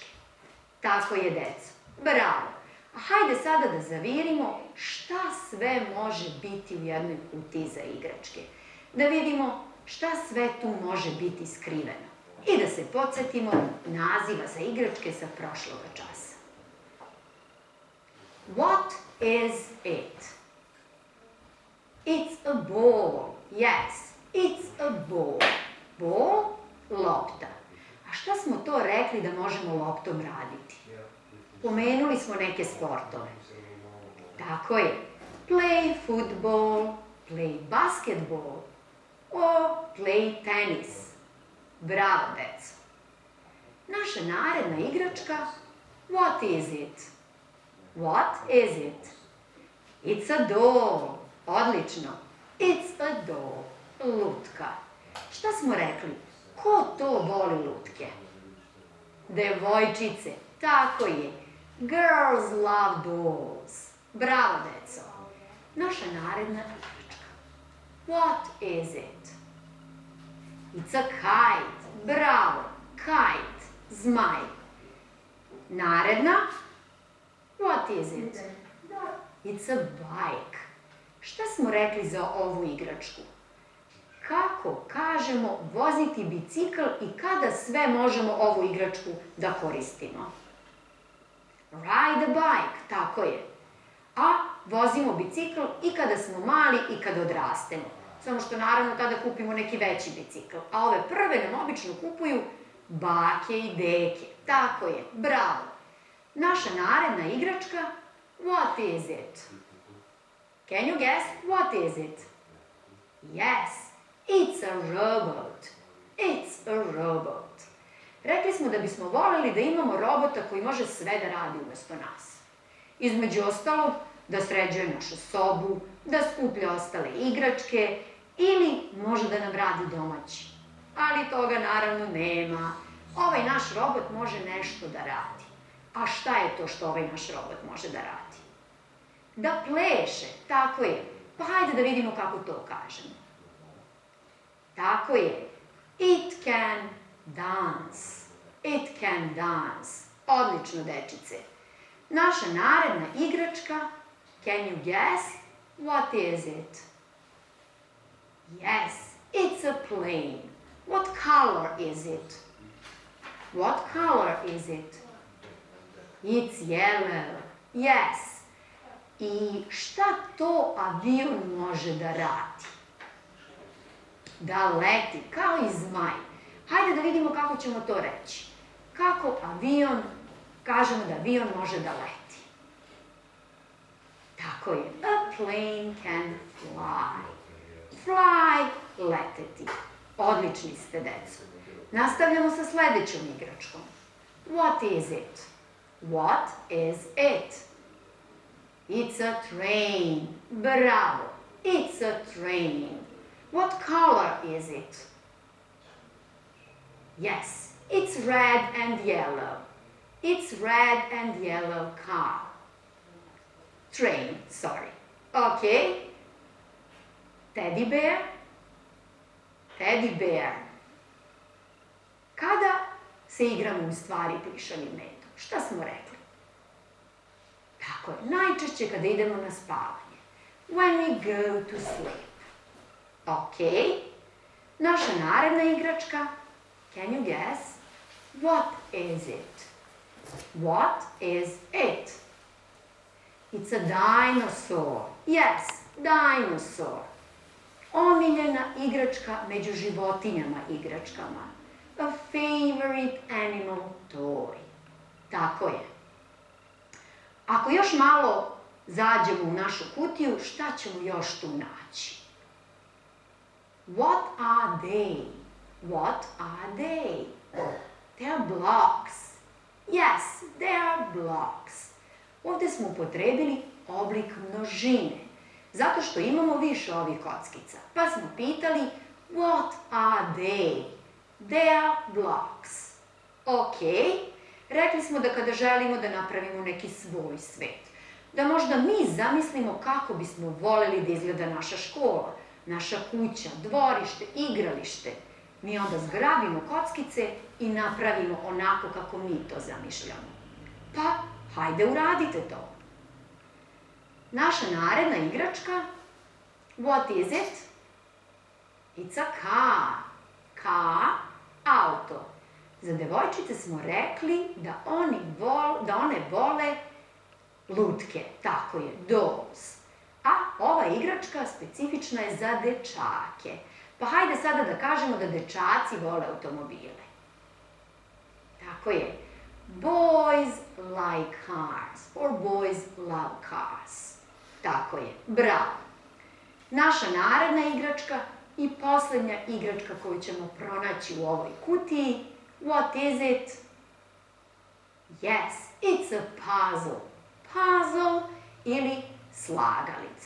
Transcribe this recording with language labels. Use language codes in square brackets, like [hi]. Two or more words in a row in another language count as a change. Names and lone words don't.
[sr] Tako je, deco. Bravo! A hajde sada da zavirimo šta sve može biti u jednoj kutiji za igračke. Da vidimo šta sve tu može biti skriveno. I da se podsjetimo naziva za igračke sa prošloga časa. [en] What is it? It's a ball. Yes, it's a ball. Ball, [sr] lopta. A šta smo to rekli da možemo loptom raditi? Pomenuli smo neke sportove. Tako je. [en] Play football, play basketball, or play tennis. [sr] Bravo, deco. Naša naredna igračka, [en] what is it? What is it? It's a doll. Odlično. It's a doll. [sr] Lutka. Šta smo rekli? Ko to voli lutke? Devojčice. Tako je. [en] Girls love dolls. [sr] Bravo, deco. Naša naredna igračka. [en] What is it? It's a kite. [sr] Bravo. Kite. Zmaj. Naredna. [en] What is it? It's a bike. [sr] Šta smo rekli za ovu igračku? Kako kažemo voziti bicikl i kada sve možemo ovu igračku da koristimo? [en] Ride a bike, [sr] tako je. A vozimo bicikl i kada smo mali i kada odrastemo. Samo što naravno tada kupimo neki veći bicikl. A ove prve nam obično kupuju bake i deke. Tako je, bravo. Naša naredna igračka, [en] what is it? Can you guess what is it? Yes, it's a robot. It's a robot. [sr] Rekli smo da bismo voljeli da imamo robota koji može sve da radi umesto nas. Između ostalog, da sređuje našu sobu, da skuplja ostale igračke ili može da nam radi domaći. Ali toga naravno nema. Ovaj naš robot može nešto da radi. A šta je to što ovaj naš robot može da radi? Da pleše, tako je. Pa hajde da vidimo kako to kažemo. Tako je. [en] It can dance. It can dance. [sr] Odlično, dečice. Naša naredna igračka, [en] can you guess what is it? Yes, it's a plane. What color is it? What color is it? It's yellow. Yes. [sr] I šta to avion može da radi? Da leti, kao i zmaj. Hajde da vidimo kako ćemo to reći. Kako avion, kažemo da avion može da leti. Tako je. [en] A plane can fly. Fly, [sr] leteti. Odlični ste, deco. Nastavljamo sa sledećom igračkom. [en] What is it? What is it? It's a train. Bravo. It's a train. What color is it? Yes, it's red and yellow. It's red and yellow car. Train, sorry. Okay. Teddy bear. Teddy bear. [sr] Kada se igramo u stvari plišanim metom? Šta smo rekli? Tako je, najčešće kada idemo na spavanje. [en] When we go to sleep. Ok. [sr] Naša naredna igračka. [en] Can you guess? What is it? What is it? It's a dinosaur. Yes, dinosaur. [sr] Omiljena igračka među životinjama igračkama. [en] A favorite animal toy. [sr] Tako je. Ako još malo zađemo u našu kutiju, šta ćemo još tu naći? [en] What are they? What are they? They are blocks. Yes, they are blocks. [sr] Ovdje smo upotrebili oblik množine, zato što imamo više ovih kockica. Pa smo pitali, [en] what are they? They are blocks. [sr] Ok, rekli smo da kada želimo da napravimo neki svoj svet, da možda mi zamislimo kako bismo voljeli da izgleda naša škola, naša kuća, dvorište, igralište, mi onda zgrabimo kockice i napravimo onako kako mi to zamišljamo. Pa, hajde uradite to. Naša naredna igračka, [en] what is it? It's a car. Car, [sr] auto. Za devojčice smo rekli da one vole lutke, tako je, dolls. A ova igračka specifična je za dečake. Pa hajde sada da kažemo da dečaci vole automobile. Tako je. [en] Boys like cars, or boys love cars. [sr] Tako je, bravo. Naša naredna igračka i posljednja igračka koju ćemo pronaći u ovoj kutiji, [en] what is it? Yes, it's a puzzle. Puzzle [sr] ili slagalica.